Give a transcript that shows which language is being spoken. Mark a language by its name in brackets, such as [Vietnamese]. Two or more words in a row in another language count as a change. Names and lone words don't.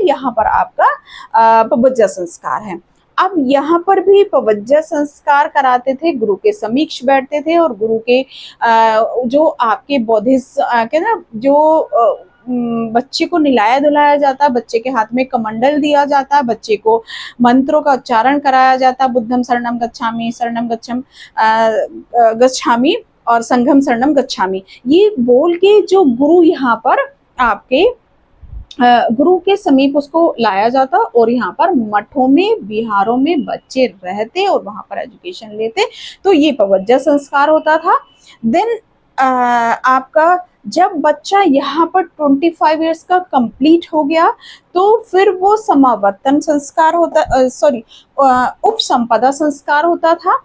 [Hindi] यहाँ पर आपका पवज्जा संस्कार है। अब यहाँ पर भी पवज्जा संस्कार कराते थे, गुरु के समीक्ष बैठते थे और गुरु के जो आपके के ना जो बच्चे को निलाया धुलाया जाता, बच्चे के हाथ में कमंडल दिया जाता, बच्चे को मंत्रों का उच्चारण कराया जाता, [Pali] बुद्धम शरणम गच्छामि, शरणम गच्छामि और संघम शरणम गच्छामि, [Hindi] ये बोल के जो गुरु यहाँ पर आपके गुरु के समीप उसको लाया जाता और यहाँ पर मठों में, बिहारों में बच्चे रहते और वहां पर एजुकेशन लेते। तो ये पवज्जा संस्कार होता था। देन आपका जब बच्चा यहाँ पर 25 इयर्स का कंप्लीट हो गया तो फिर वो समावर्तन संस्कार होता, उपसंपदा संस्कार होता था।